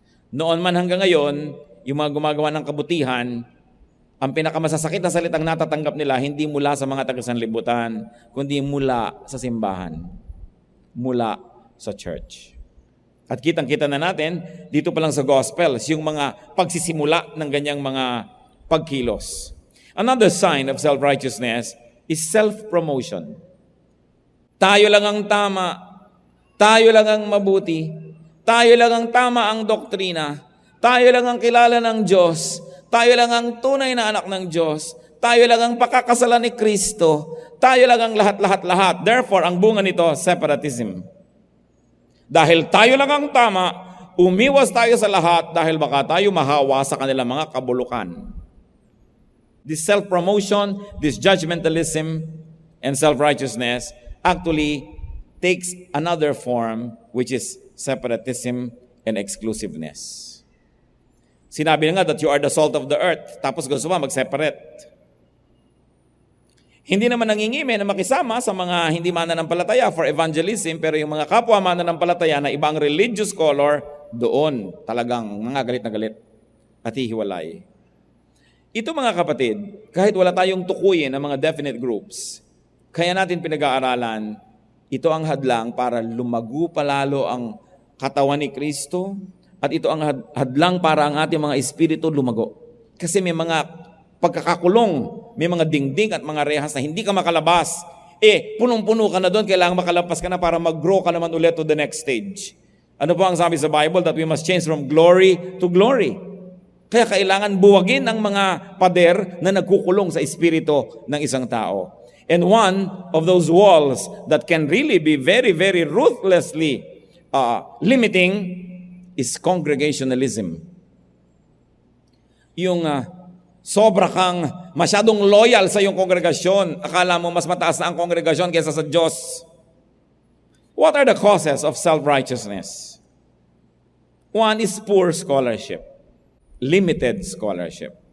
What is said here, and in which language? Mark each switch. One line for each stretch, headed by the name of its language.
Filipino: Noon man hanggang ngayon, yung mga gumagawa ng kabutihan, ang pinakamasasakit na salitang natatanggap nila, hindi mula sa mga taga-sanlibutan, kundi mula sa simbahan, mula sa church. At kitang-kita na natin, dito pa lang sa gospel, yung mga pagsisimula ng ganyang mga pagkilos.
English: Another sign of self-righteousness is self-promotion.
Filipino: Tayo lang ang tama, tayo lang ang mabuti, tayo lang ang tama ang doktrina, tayo lang ang kilala ng Diyos, tayo lang ang tunay na anak ng Diyos, tayo lang ang pakakasalan ni Kristo, tayo lang ang lahat-lahat-lahat. Therefore, ang bunga nito, separatism. Dahil tayo lang ang tama, umiwas tayo sa lahat dahil baka tayo mahawa sa kanilang mga kabulukan.
English: This self-promotion, this judgmentalism, and self-righteousness actually takes another form, which is separatism and exclusiveness.
Filipino: Sinabi na nga
English: that you are the salt of the earth,
Filipino: tapos gusto mo mag-separate. Hindi naman nangingimi na makisama sa mga hindi mananampalataya for evangelism, pero yung mga kapwa mananampalataya na ibang religious color, doon talagang mga galit na galit at hihiwalay. Ito mga kapatid, kahit wala tayong tukuyin ng mga definite groups, kaya natin pinag-aaralan, ito ang hadlang para lumago palalo ang katawan ni Kristo at ito ang hadlang para ang ating mga espiritu lumago. Kasi may mga pagkakakulong, may mga dingding at mga rehas na hindi ka makalabas. Punong-puno ka na doon, kailangan makalabas ka na para mag-grow ka naman ulit
English: to the next stage.
Filipino: Ano po ang sabi sa Bible?
English: That we must change from glory to glory.
Filipino: Kaya kailangan buwagin ang mga pader na nagkukulong sa espiritu ng isang tao.
English: And one of those walls that can really be very, very ruthlessly limiting is congregationalism.
Filipino: Yung sobra kang masyadong loyal sa iyong kongregasyon, akala mo mas mataas na ang kongregasyon kaysa sa Diyos.
English: What are the causes of self-righteousness? One is poor scholarship, limited scholarship.